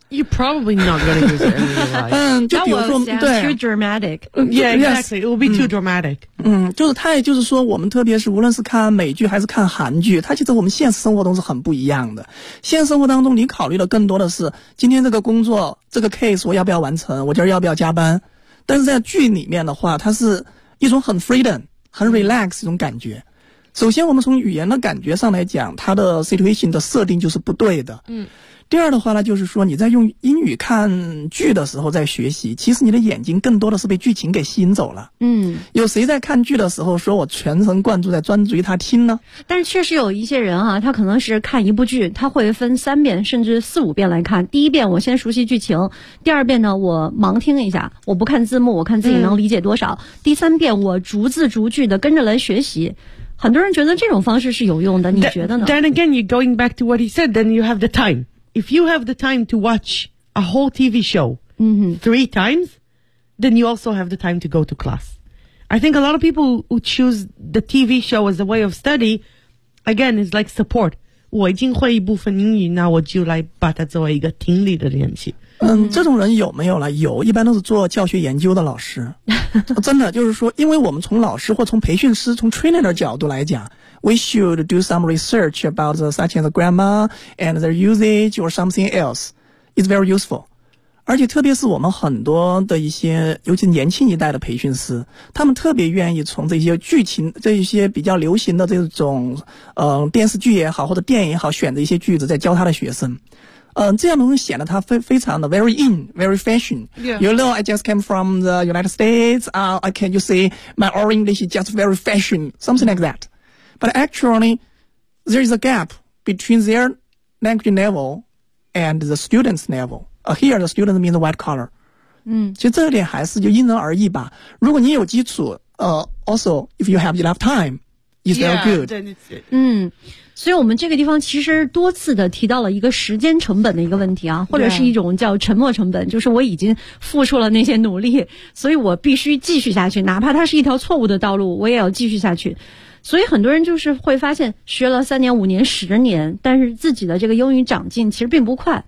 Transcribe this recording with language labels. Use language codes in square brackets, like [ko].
[en] You probably not going to use it in real life. [zh] 就比如说，对 [en] ，too dramatic. Yeah, exactly. It will be too dramatic. [zh] 就是它也就是说，我们特别是无论是看美剧还是看韩剧，它其实我们现实生活中是很不一样的。现实生活当中，你考虑的更多的是今天这个工作这个 case 我要不要完成，我今儿要不要加班。但是在剧里面的话，它是一种很 freedom 很 relax 一种感觉。首先我们从语言的感觉上来讲，它的 situation 的设定就是不对的。第二的话呢，就是说你在用英语看剧的时候在学习，其实你的眼睛更多的是被剧情给吸引走了。有谁在看剧的时候说我全神贯注在专注于他听呢？但是确实有一些人啊，他可能是看一部剧他会分三遍甚至四五遍来看，第一遍我先熟悉剧情，第二遍呢我盲听一下，我不看字幕，我看自己能理解多少，第三遍我逐字逐句的跟着来学习。很多人觉得这种方式是有用的，你觉得呢？ [en] Then again, you're going back to what he said, then you have the timeIf you have the time to watch a whole TV show、three times, then you also have the time to go to class. I think a lot of people who choose the TV show as a way of study, again, is like support. [zh] 我已经会一部分英语，那我就来把它作为一个听力的练习。这种人有没有了？有，一般都是做教学研究的老师。真的，就是说，因为我们从老师或从培训师、从 trainer 的角度来讲， [en] we should do some research about the, such as the grammar and their usage or something else. It's very useful. [zh] 而且特别是我们很多的一些尤其年轻一代的培训师，他们特别愿意从这些剧情这一些比较流行的这种电视剧也好或者电影也好选择一些句子在教他的学生。这样能显得他非常的 [en] very in, very fashion.、 Yeah. You know, I just came from the United States. I can you say my oral English is just very fashion, something like that. But actually, there is a gap between their language level and the student's level. Here, the student means white collar. 嗯， [zh] 其实这点还是就因人而异吧。如果你有基础， [en] also if you have enough time, is very good. 嗯。 [zh] 所以我们这个地方其实多次的提到了一个时间成本的一个问题啊，或者是一种叫沉没成本，就是我已经付出了那些努力，所以我必须继续下去，哪怕它是一条错误的道路，我也要继续下去。所以很多人就是会发现学了三年五年十年，但是自己的这个英语长进其实并不快。